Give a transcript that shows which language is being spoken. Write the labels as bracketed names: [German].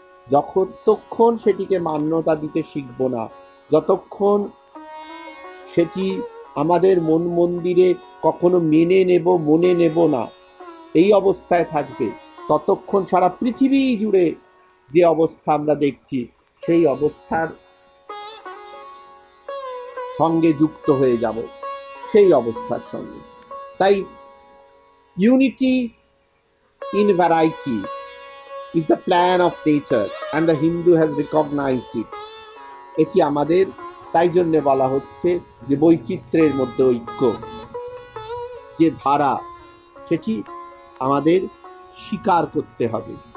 [Bangla] যতক্ষণ সেটিকে মান্যতা দিতে শিখব না, যতক্ষণ সেটি আমাদের মন মন্দিরে কখনো মেনে নেব, মনে নেব না, এই অবস্থায় থাকবে, ততক্ষণ সারা পৃথিবী জুড়ে যে অবস্থা আমরা দেখছি, সেই অবস্থার সঙ্গে যুক্ত হয়ে যাব, সেই অবস্থার সঙ্গে। তাই unity [English] in variety is the plan of nature and the Hindu has recognized it. [Bangla] এটি আমাদের তাই জন্য বলা হচ্ছে যে বৈচিত্র্যের মধ্যে ঐক্য, যে ধারা, সেটি আমাদের স্বীকার করতে হবে।